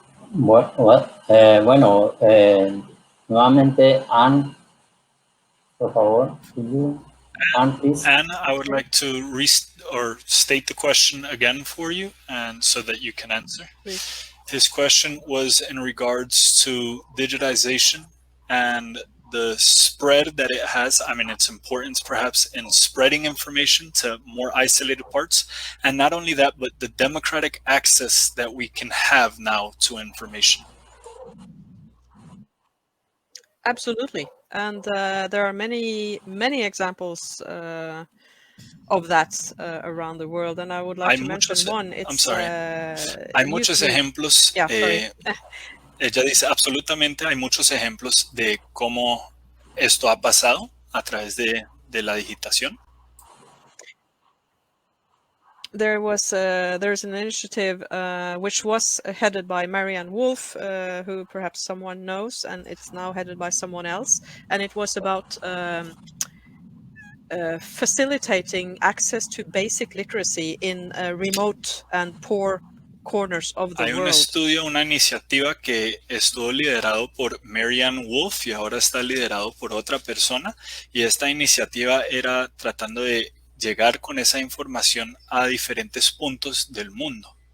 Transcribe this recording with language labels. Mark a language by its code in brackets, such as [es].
[es] Bueno, nuevamente, Anne, por favor. [en] Anne, please. Anne, I would like to state the question again for you, and so that you can answer. Please. His question was in regards to digitization and the spread that it has. I mean, its importance perhaps in spreading information to more isolated parts. And not only that, but the democratic access that we can have now to information. Absolutely. And there are many examples of that around the world. And I would like to mention one. I'm sorry. [es] Hay muchos ejemplos. [en] Yeah, sorry. [es] Ella dice, absolutamente hay muchos ejemplos de cómo esto ha pasado a través de la digitación. [en] There's an initiative which was headed by Marianne Wolf, who perhaps someone knows, and it's now headed by someone else. And it was about facilitating access to basic literacy in remote and poor corners of the [es] Hay un [en] world. [es] estudio, una iniciativa que estuvo liderado por Marianne Wolf y ahora está liderado por otra persona, y esta iniciativa era tratando de llegar con esa información a diferentes puntos del mundo.